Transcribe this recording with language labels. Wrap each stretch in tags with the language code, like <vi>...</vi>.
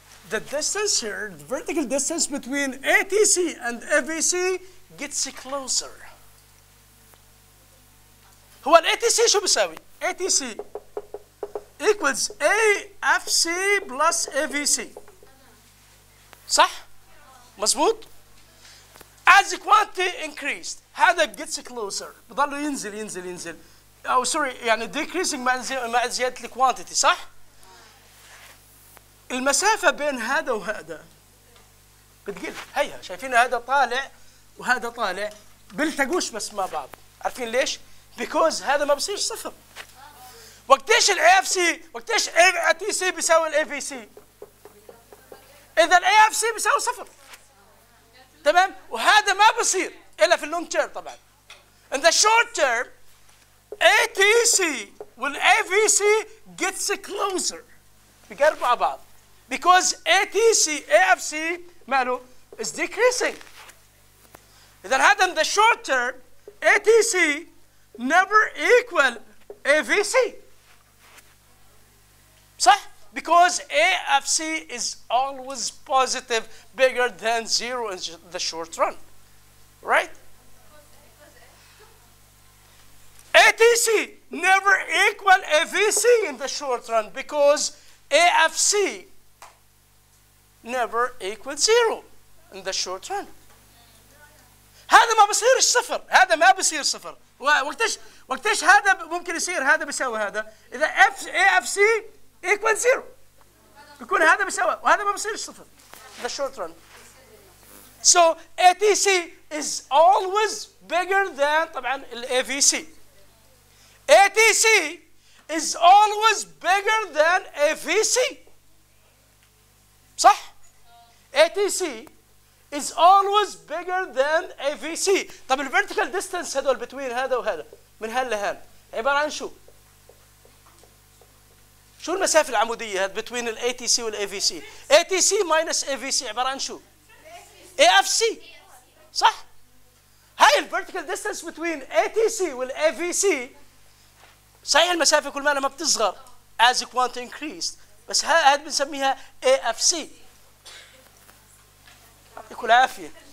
<en>The distance here, the vertical distance between ATC and AVC gets closer.</en> <ar>هو ال ATC شو بيساوي؟</ar> <en>ATC equals AFC plus AVC.</en> <ar>صح؟ مظبوط؟</ar> <en>As the quantity increased</en> <ar>هذا</ar> <en>gets closer</en> <ar>بضل ينزل أو سوري يعني</ar> <en>decreasing</en> <ar>مع زيادة الكوانتيتي صح؟ المسافة بين هذا وهذا بتقل. هيا شايفين هذا طالع وهذا طالع بيلتقوش بس مع بعض. عارفين ليش؟</ar> <en>because</en> <ar>هذا ما بصير صفر. وقتيش ال AFC وقتيش ATC بيساوي ال AVC؟ إذا ال AFC بيساوي صفر. تمام؟ وهذا ما بصير إلا في اللونج تيرم طبعا.</ar> <en>In the short term ATC</en> <ar>وال</ar> <en>AVC gets closer.</en> <ar>بيقربوا مع بعض.</ar> <en>Because AFC</en> <ar>ماله</ar> <en>is decreasing.</en> <ar>إذا هذا</ar> <en>in the short term ATC never equal AVC.</en> <ar>صح؟</ar> <en>Because AFC is always positive, bigger than 0 in the short run. Right? ATC never equal AVC in the short run because AFC never equal 0 in the short run.</en> <ar>هذا ما بصيرش صفر، هذا ما بصير صفر. وقتيش هذا ممكن يصير هذا بيساوي هذا؟ إذا</ar> <en>AFC equal 0</en> <ar>بيكون هذا بيساوي وهذا ما بصيرش صفر.</ar> <en>The short run. So ATC is always bigger than</en> <ar>طبعا ال</ar> <en>AVC. ATC is always bigger than AVC.</en> <ar>صح؟</ar> <en>ATC is always bigger than AVC.</en> <ar>طب ال</ar> <en>vertical distance</en> <ar>هذول between هذا وهذا من هان لهان عبارة عن شو؟ شو المسافة العمودية هذا between ال ATC وال AVC؟</ar> <en>ATC minus AVC</en> <ar>عبارة عن شو؟ AFC. صح؟ هاي ال</ar> <en>vertical distance between</en> <ar>ATC وال AVC صحيح المسافة كل ما بتصغر</ar> <en>as the quantity increased</en> <ar>بس هذه بنسميها AFC. يعطيكم العافية.</ar>